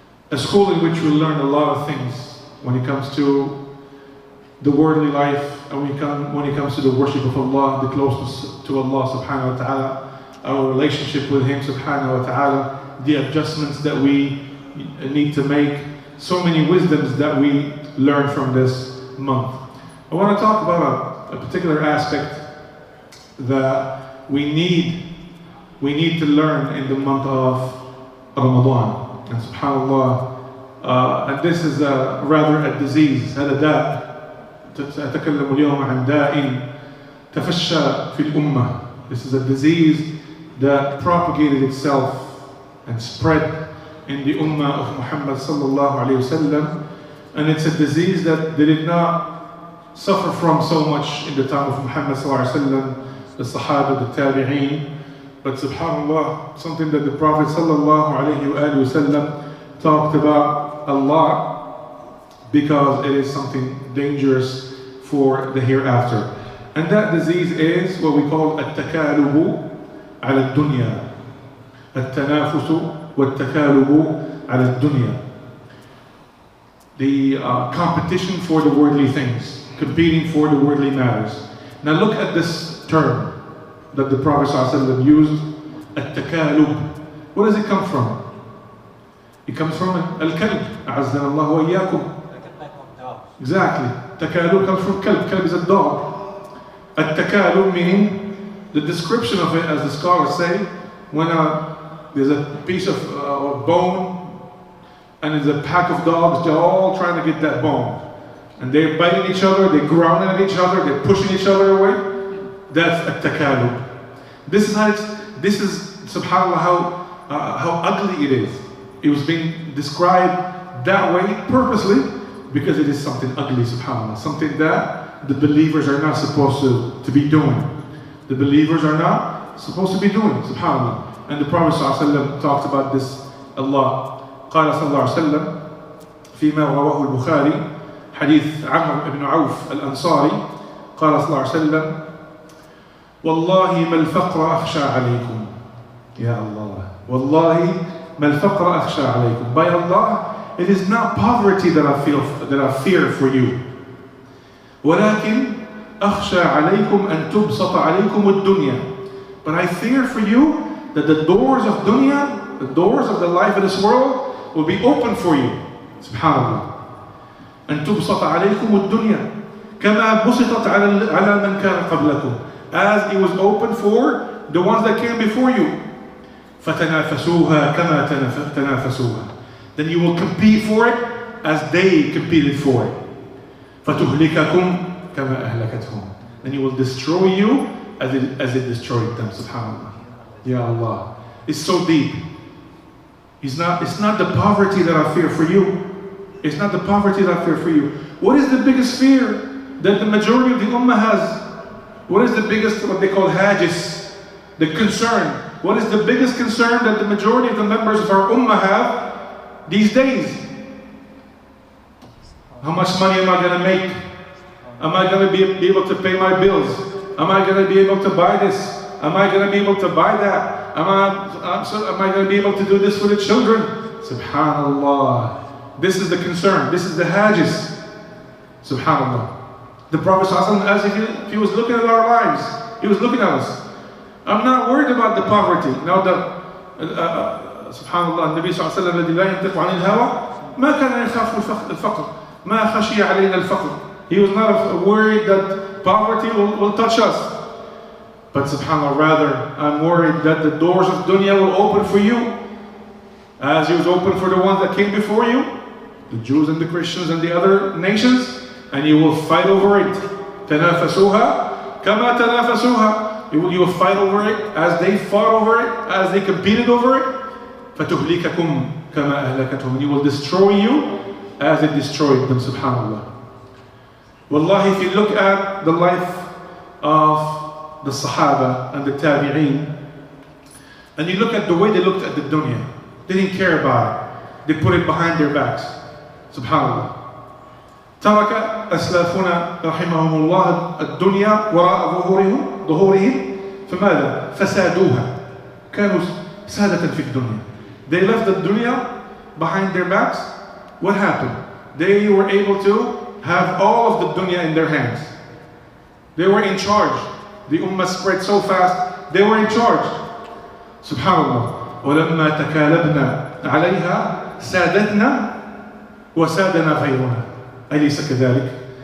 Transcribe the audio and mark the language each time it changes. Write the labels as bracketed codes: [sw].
[en] A school in which we learn a lot of things when it comes to the worldly life, and when it comes to the worship of Allah, the closeness to Allah subhanahu wa ta'ala, our relationship with Him subhanahu wa ta'ala, the adjustments that we need to make, so many wisdoms that we learn from this month. I want to talk about a particular aspect that we need to learn in the month of Ramadan. And subhanallah, and this is rather a disease. [ar] هذا داء. سأتكلم اليوم عن داء تفشى في الأمة. [en] This is a disease that propagated itself and spread in the ummah of Muhammad sallallahu alayhi wasallam, and it's a disease that they did not suffer from so much in the time of Muhammad sallallahu alayhi wasallam, the Sahaba, the Tabi'een, but subhanallah, something that the Prophet sallallahu alayhi wasallam talked about a lot because it is something dangerous for the hereafter. And that disease is what we call [ar] التكالب على الدنيا. التنافس والتكالب على الدنيا. [en] The competition for the worldly things, competing for the worldly matters. Now look at this term that the Prophet ﷺ used, التكالب. Where does it come from? It comes from al-kalb. [ar] أعزنا الله وإياكم. [en] Exactly. Takalub comes from kalb. Kalb is a dog. At-takalub meaning, the description of it, as the scholars say, when there's a piece of bone and there's a pack of dogs, they're all trying to get that bone. And they're biting each other, they're growling at each other, they're pushing each other away. That's at-takalub. This is subhanAllah how ugly it is. It was being described that way purposely because it is something ugly, subhanAllah. Something that the believers are not supposed to be doing. The believers are not supposed to be doing, subhanAllah. And the Prophet ﷺ talked about this a lot. [ar] قال صلى الله عليه وسلم فيما رواه البخاري حديث عمرو بن عوف الأنصاري قال صلى الله عليه وسلم والله ما الفقر أخشى عليكم يا الله والله ما الفقر أخشى عليكم. [en] By Allah, it is not poverty that I fear for you. [ar] ولكن أخشى عليكم أن تبسط عليكم الدنيا. [en] But I fear for you that the doors of dunya, the doors of the life of this world, will be open for you. Subhanallah. [ar] أن تبسط عليكم الدنيا كما بسطت على من كان قبلكم. [en] As it was open for the ones that came before you. [ar] فتنافسوها كما تنافسوها. [en] Then you will compete for it as they competed for it. [ar] فَتُهْلِكَكُمْ كَمَا أَهْلَكَتْهُمْ. [en] Then He will destroy you as it destroyed them. Subhanallah. Ya Allah. It's so deep. It's not the poverty that I fear for you. It's not the poverty that I fear for you. What is the biggest fear that the majority of the ummah has? What is the biggest, what they call hajis, the concern? What is the biggest concern that the majority of the members of our ummah have these days? How much money am I going to make? Am I going to be able to pay my bills? Am I going to be able to buy this? Am I going to be able to buy that? Am I going to be able to do this for the children? Subhanallah. This is the concern. This is the hajis. Subhanallah. The Prophet ﷺ, as if he was looking at our lives, he was looking at us. I'm not worried about the poverty. Now Subhanallah, Nabi sallallahu alayhi wa sallam, [ar] الذي لا ينطق عن الهوى ما كان يخاف الفقر ما خشي علينا الفقر. [en] He was not worried that poverty will touch us. But subhanAllah, rather, I'm worried that the doors of dunya will open for you, as it was open for the ones that came before you, the Jews and the Christians and the other nations, and you will fight over it. [ar] تنافسوها كما تنافسوها. [en] You will fight over it as they fought over it, as they competed over it. [ar] فَتُهْلِكَكُمْ كَمَا أَهْلَكَتْهُمْ. [en] You will destroy you as it destroyed them, subhanAllah. Wallahi, if you look at the life of the Sahaba and the Tabi'een, and you look at the way they looked at the dunya, they didn't care about it. They put it behind their backs. Subhanallah. [ar] ترك أسلافنا رحمهم الله الدنيا وراء ظهورهم فماذا؟ فسادوها. كانوا سادة في الدنيا. [en] They left the dunya behind their backs. What happened? They were able to have all of the dunya in their hands. They were in charge. The ummah spread so fast, they were in charge. [ar] Subhanallah. وَلَمَّا تَكَالَبْنَا عَلَيْهَا سَادَتْنَا وَسَادَنَا غَيْرُنَا أَلَيْسَ كَذَلِكَ.